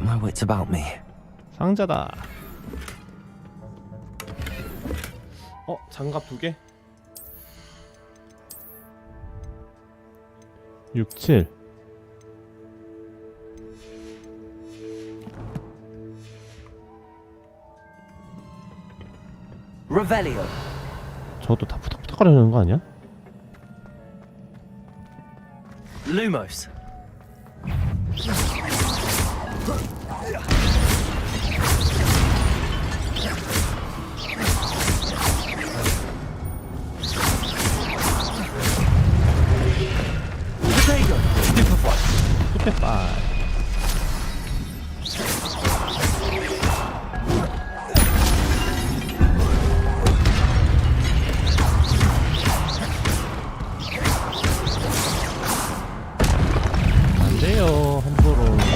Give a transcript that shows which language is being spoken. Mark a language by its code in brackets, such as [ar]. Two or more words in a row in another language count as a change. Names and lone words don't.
[en] it's about me. [ko] 상자다. 장갑 2개? 6, 7. Revelio. 저것도 다 푸덕푸덕거리는 거 아니야? Lumos. Potato. Stupefy. Stupefy. 안 돼요, 함부로.